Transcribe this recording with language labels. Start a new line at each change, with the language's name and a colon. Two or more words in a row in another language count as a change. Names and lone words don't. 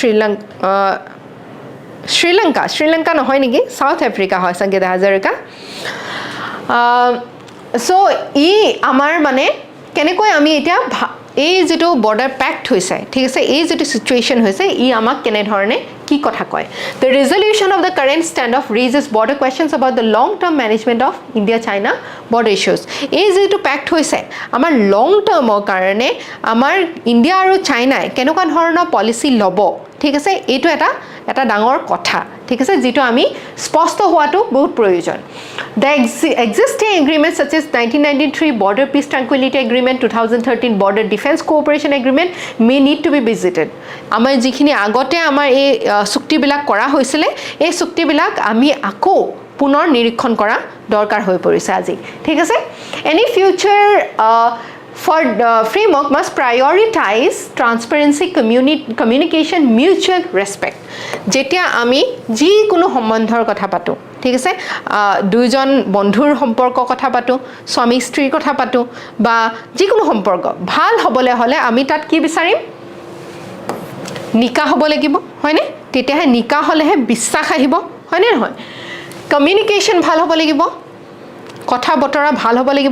Assamese: শ্ৰীলংকা নহয় নেকি সাউথ আফ্ৰিকা হয় সংগীত হাজাৰিকা সো ই আমাৰ মানে কেনেকৈ আমি এতিয়া এই যেটো বৰ্ডাৰ পেক্ট হৈছে ঠিক আছে এই যেটো সিচুৱেচন হৈছে ই আমাক কেনে ধৰণে কি কথা
English: কয় the resolution of the current standoff raises border questions about the long term management of India-China border issues
Assamese: এই যেটো পেক্ট হৈছে আমাৰ
English: long termৰ
Assamese: কাৰণে আমাৰ ইণ্ডিয়া আৰু চাইনাই কেনেকুৱা ধৰণৰ পলিসি লব ঠিক আছে এইটো এটা ডাঙৰ কথা ঠিক আছে যেটো আমি স্পষ্ট হোৱাটো বহুত প্ৰয়োজন
English: the existing agreements such as 1993 border peace tranquility agreement 2013 border defense cooperation agreement may need to be visited
Assamese: আমাৰ যিখিনি আগতে আমাৰ এই চুক্তিবিলাক কৰা হৈছিল এই চুক্তিবিলাক আমি আকৌ পুনৰ নিৰীক্ষণ কৰা দৰকাৰ হৈ পৰিছে আজি ঠিক আছে
English: any future framework must prioritize transparency, communication, mutual respect.
Assamese: যেতিয়া আমি যিকোনো সম্বন্ধৰ কথা পাতো, ঠিক আছে, দুইজন বন্ধুৰ সম্পৰ্ক কথা পাতো, স্বামী স্ত্ৰীৰ কথা পাতো বা যিকোনো সম্পৰ্ক ভাল হ'বলৈ হ'লে আমি তাত কি বিচাৰিম? নিকা হ'ব লাগিব, হয়নে? তেতিয়াহে নিকা হ'লেহে বিশ্বাস আহিব, হয়নে নহয়? কমিউনিকেশ্যন ভাল হ'ব লাগিব, কথা বতৰা ভাল হ'ব লাগিব।